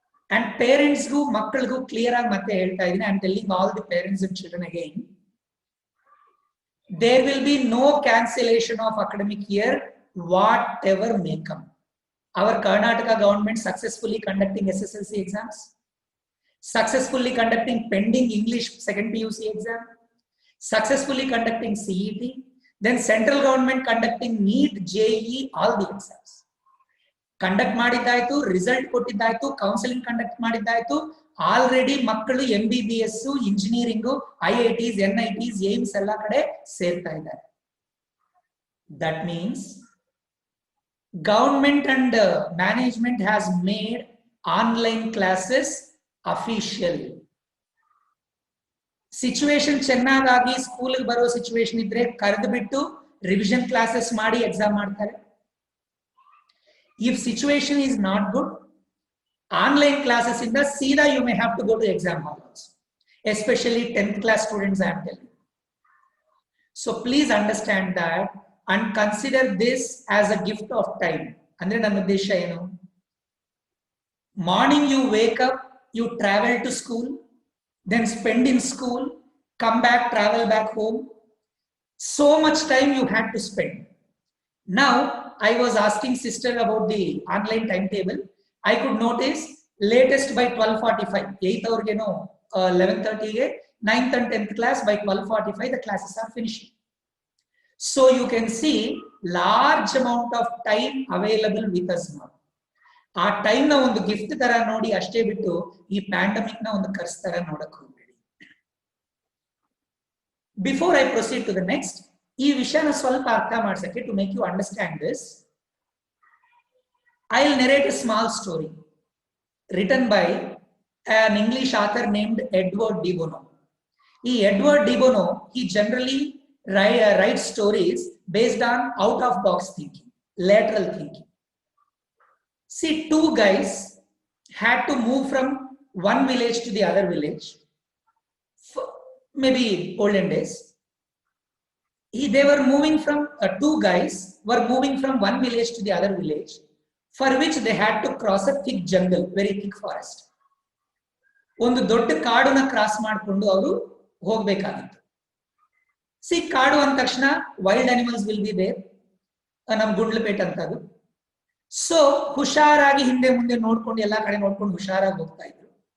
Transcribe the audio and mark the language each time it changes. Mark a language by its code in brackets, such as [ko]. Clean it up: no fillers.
[en] And parents [kn] gu makkalgu clear agi matte helta idini, [en] I am telling all the parents and children again, there will be no cancellation of academic year whatever may come. Our Karnataka government successfully conducting SSLC exams, successfully conducting pending English second PUC exam, successfully conducting CET, then central government conducting NEET, JEE, all the exams. [kn] Conduct ಮಾಡಿದ್ದಾಯ್ತು, result ಕೊಟ್ಟಿದ್ದಾಯ್ತು, counselling conduct ಮಾಡಿದ್ದಾಯ್ತು. Already ಮಕ್ಕಳು MBBS, engineering, IITs, NITs, AIIMS ಎಲ್ಲ ಕಡೆ ಸೇರ್ತಾ ಇದ್ದಾರೆ. [en] That means government and management has made online classes official. [kn] Situation ಚೆನ್ನಾಗಿ school ಬರೋ situation ಇದ್ರೆ ಕರೆದು ಬಿಟ್ಟು ರಿವಿಷನ್ ಕ್ಲಾಸಸ್ ಮಾಡಿ ಎಕ್ಸಾಮ್ ಮಾಡ್ತಾರೆ. [en] If situation is not good, online classes in the Sida you may have to go to exam hall also, especially 10th class students I am telling. So please understand that and consider this as a gift of time. [kn] Andre nanna uddesha enu, [en] morning you wake up, you travel to school, then spend in school, come back, travel back home. So much time you had to spend. Now I was asking sister about the online timetable. I could notice latest by 12:45, 8th hour ge no 11:30 ge 9th and 10th class by 12:45 the classes are finishing. So you can see large amount of time available with us now. [kn] ಆ time ನ ಒಂದು gift ತರ ನೋಡಿ ಅಷ್ಟೇ ಬಿಟ್ಟು ಈ pandemic ನ ಒಂದು ಕರ್ಸ್ ತರ ನೋಡಕ್ ಹೋಗ್ಬೇಡಿ. [en] before I proceed to the next, [kn] ಈ ವಿಷಯನ ಸ್ವಲ್ಪ ಅರ್ಥ ಮಾಡ್ಸಕ್ಕೆ, [en] To make you understand this, I'll narrate a small story written by an English author named Edward de Bono. Edward de Bono, he generally writes stories based on out of box thinking, lateral thinking. See, two guys had to move from one village to the other village, maybe olden days. They were moving from two guys were moving from one village to the other village, for which they had to cross a thick jungle, very thick forest. [kn] ಒಂದು ದೊಡ್ಡ ಕಾಡನ್ನ cross ಮಾಡಿಕೊಂಡು ಅವರು ಹೋಗ್ಬೇಕಾಗಿತ್ತು. C ಕಾಡು ಅಂದ ತಕ್ಷಣ [en] wild animals will be there, [kn] ನಮ್ ಗುಂಡ್ಲಪೇಟ್ ಅಂತದು. ಸೊ ಹುಷಾರಾಗಿ ಹಿಂದೆ ಮುಂದೆ ನೋಡ್ಕೊಂಡು ಎಲ್ಲಾ ಕಡೆ ನೋಡ್ಕೊಂಡು ಹುಷಾರಾಗಿ ಹೋಗ್ತಾ ಇದ್ರು.